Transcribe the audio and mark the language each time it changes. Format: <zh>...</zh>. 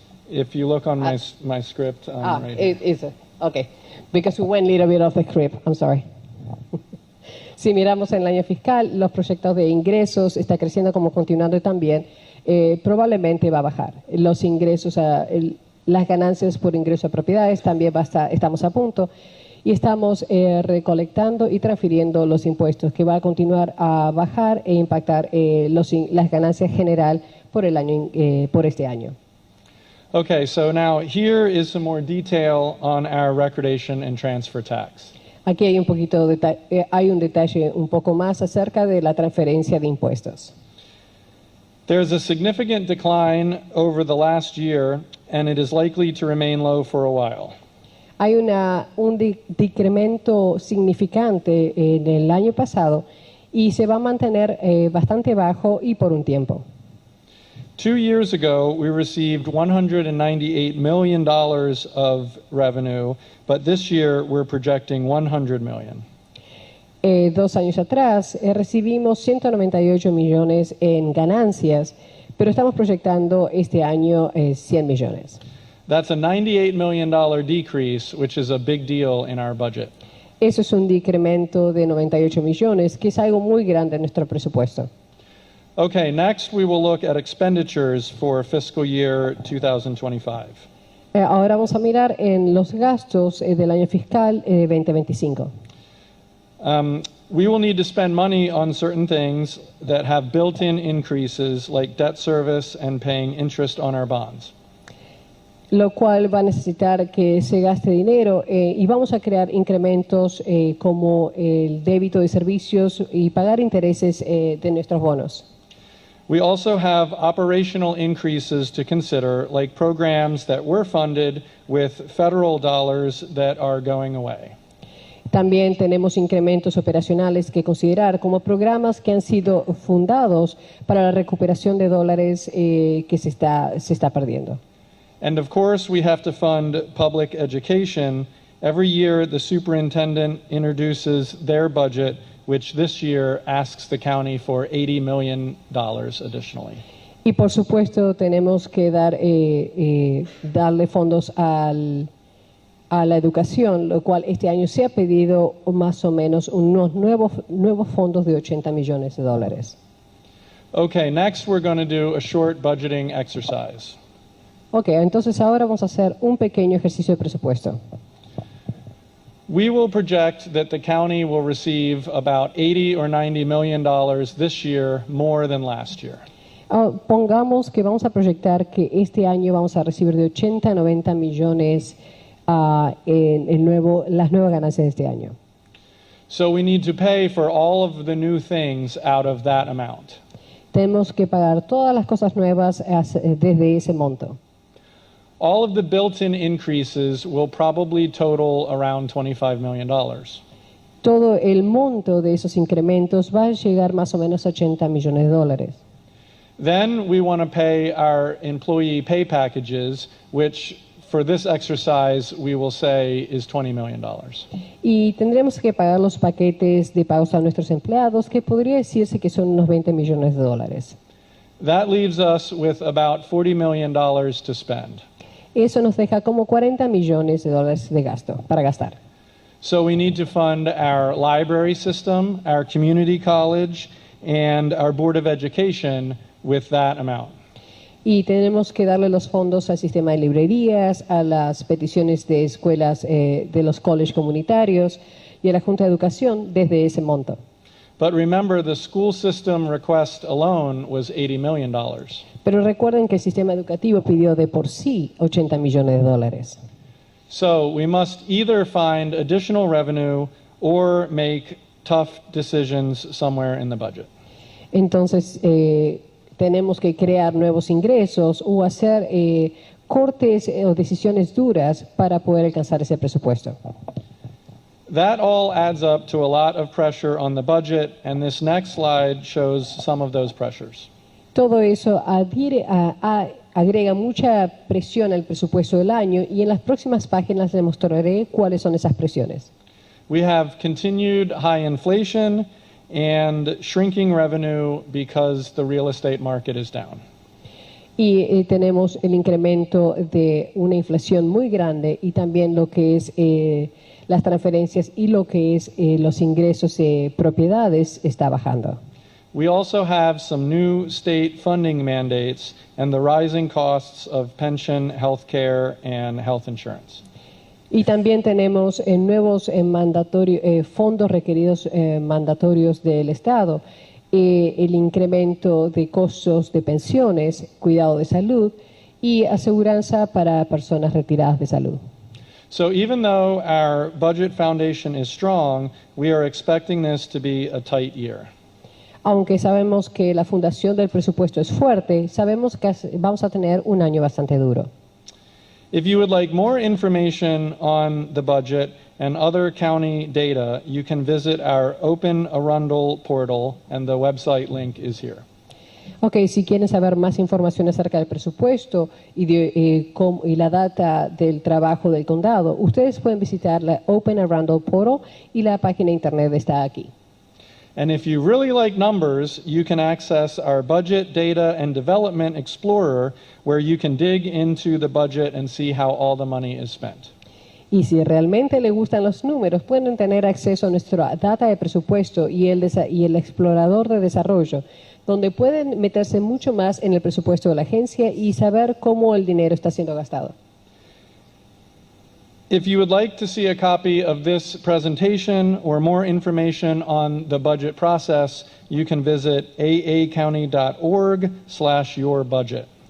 <en>If you look on my script, right here. Okay, because we went a little bit off the script. I'm sorry.</en> <es>Si miramos en el año fiscal, los proyectos de ingresos está creciendo como continuando también, probablemente va a bajar. Los ingresos, las ganancias por ingreso a propiedades también estamos a punto y estamos recolectando y transfiriendo los impuestos que va a continuar a bajar e impactar las ganancias general por este año.</es> <en>Okay, so now here is some more detail on our recordation and transfer tax.</en> <es>Aquí hay hay un detalle un poco más acerca de la transferencia de impuestos.</es> <en>There's a significant decline over the last year, and it is likely to remain low for a while.</en> <es>Hay un decremento significante en el año pasado y se va a mantener bastante bajo y por un tiempo.</es> <en>2 years ago, we received $198 million of revenue, but this year we're projecting $100 million.</en> <es>2 años atrás recibimos 198 millones en ganancias, pero estamos proyectando este año 100 millones.</es> <en>That's a $98 million decrease, which is a big deal in our budget.</en> <es>Eso es un decremento de 98 millones, que es algo muy grande en nuestro presupuesto.</es> <en>Okay, next we will look at expenditures for fiscal year 2025.</en> <es>Ahora vamos a mirar en los gastos del año fiscal 2025.</es> <en>We will need to spend money on certain things that have built-in increases like debt service and paying interest on our bonds.</en> <es>Lo cual va a necesitar que se gaste dinero y vamos a crear incrementos como el débito de servicios y pagar intereses de nuestros bonos.</es> <en>We also have operational increases to consider, like programs that were funded with federal dollars that are going away.</en> <es>También tenemos incrementos operacionales que considerar como programas que han sido fundados para la recuperación de dólares que se está perdiendo.</es> <en>And of course, we have to fund public education. Every year, the superintendent introduces their budget, which this year asks the county for $80 million additionally.</en> <es>Y por supuesto tenemos que darle fondos a la educación, lo cual este año se ha pedido más o menos unos nuevos fondos de $80 millones.</es> <en>Okay, next we're going to do a short budgeting exercise.</en> <es>Ok, entonces ahora vamos a hacer un pequeño ejercicio de presupuesto.</es> <en>We will project that the county will receive about $80 or $90 million this year, more than last year.</en> <es>Pongamos que vamos a proyectar que este año vamos a recibir de 80 a 90 millones las nuevas ganancias de este año.</es> <en>So we need to pay for all of the new things out of that amount.</en> <es>Tenemos que pagar todas las cosas nuevas desde ese monto.</es> <en>All of the built-in increases will probably total around $25 million.</en> <es>Todo el monto de esos incrementos va a llegar más o menos a $80 millones.</es> <en>Then we want to pay our employee pay packages, which for this exercise we will say is $20 million.</en> <es>Y tendremos que pagar los paquetes de pagos a nuestros empleados, que podría decirse que son unos $20 millones.</es> <en>That leaves us with about $40 million to spend.</en> <es>Eso nos deja como $40 millones para gastar.</es> <en>So we need to fund our library system, our community college, and our Board of Education with that amount.</en> <es>Y tenemos que darle los fondos al sistema de librerías, a las peticiones de escuelas de los colegios comunitarios y a la Junta de Educación desde ese monto.</es> <en>But remember, the school system request alone was $80 million.</en> <es>Pero recuerden que el sistema educativo pidió de por sí $80 millones.</es> <en>So we must either find additional revenue or make tough decisions somewhere in the budget.</en> <es>Entonces, tenemos que crear nuevos ingresos o hacer cortes o decisiones duras para poder alcanzar ese presupuesto.</es> <en>That all adds up to a lot of pressure on the budget, and this next slide shows some of those pressures.</en> <es>Todo eso agrega mucha presión al presupuesto del año y en las próximas páginas les mostraré cuáles son esas presiones.</es> <en>We have continued high inflation and shrinking revenue because the real estate market is down.</en> <es>Y tenemos el incremento de una inflación muy grande y también lo que es las transferencias y lo que es los ingresos de propiedades está bajando.</es> <en>We also have some new state funding mandates and the rising costs of pension, health care, and health insurance.</en> <es>Y también tenemos nuevos fondos requeridos mandatorios del Estado, el incremento de costos de pensiones, cuidado de salud y aseguranza para personas retiradas de salud.</es> <en>So even though our budget foundation is strong, we are expecting this to be a tight year.</en> <es>Aunque sabemos que la fundación del presupuesto es fuerte, sabemos que vamos a tener un año bastante duro.</es> <en>If you would like more information on the budget and other county data, you can visit our Open Arundel portal, and the website link is here.</en> <es>Ok, si quieren saber más información acerca del presupuesto y la data del trabajo del condado, ustedes pueden visitar la Open Arundel portal y la página de internet está aquí.</es> <en>And if you really like numbers, you can access our Budget Data and Development Explorer, where you can dig into the budget and see how all the money is spent.</en> <es>Y si realmente les gustan los números, pueden tener acceso a nuestra data de presupuesto y el explorador de desarrollo, donde pueden meterse mucho más en el presupuesto de la agencia y saber cómo el dinero está siendo gastado.</es> <en>If you would like to see a copy of this presentation or more information on the budget process, you can visit aacounty.org/yourbudget.</en>